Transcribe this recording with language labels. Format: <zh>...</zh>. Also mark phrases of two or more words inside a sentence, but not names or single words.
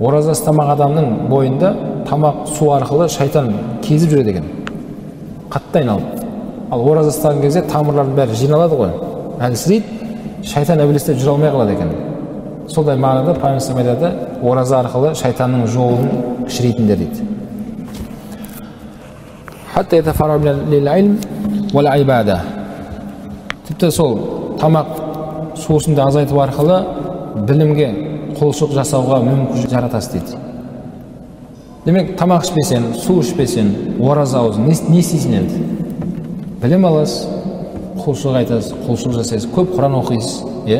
<kk>Ораза ұстамақ адамның бойында тамақ су арқылы шайтан кезіп жүреді екен, қатты айналып. Ал ораза ұстаған кезде тамырлардың бәрі жиналады ғой, әлсірейді, шайтан әбілістер жүре алмай қалады екен. Сондай мағынада Пайғамбар айтады, ораза арқылы шайтанның жолын кішірейтіндер дейді.</kk> <ar>حتى يتفرغ للعلم والعبادة.</ar> <kk>Тіпті сол тамақ сусынды азайту арқылы білімге құлшылық жасауға мүмкіндік жаратасыз дейді. Демек, тамақ ішпесең, су ішпесең, ораза аузың, не істейсің енді? Білім аласыз, құлшылық айтасыз, құлшылық жасайсыз, көп Құран оқисыз, иә?</kk>